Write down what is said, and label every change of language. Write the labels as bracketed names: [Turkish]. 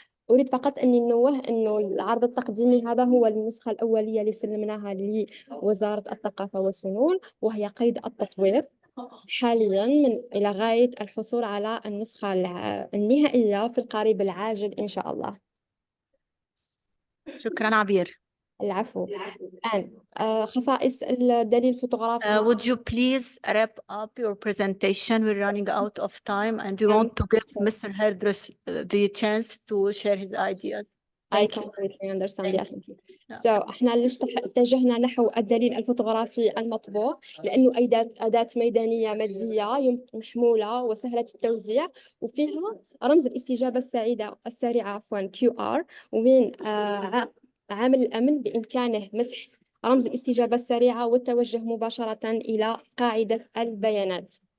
[Arabic] أريد فقط أني ننوه أنه العرض التقديمي هذا هو النسخة الأولية اللي سلمناها لوزارة الثقافة والفنون، وهي قيد التطوير حاليا من إلى غاية الحصول على النسخة النهائية في القريب العاجل إن شاء الله. شكرا عبير. العفو. الآن خصائص الدليل الفوتوغرافي. [English] Would you please wrap up your presentation? We're running out of time and we want to give Mr. Herdrich the chance to share his ideas. I Thank you. completely understand. Thank Yeah. Yeah. [Arabic] So احنا ليش اتجهنا نحو الدليل الفوتوغرافي المطبوع؟ لأنه أداة ميدانية مادية محمولة وسهلة التوزيع، وفيها رمز الاستجابة السريعة QR، ومن عامل الأمن بإمكانه مسح رمز الاستجابة السريعة والتوجه مباشرة إلى قاعدة البيانات.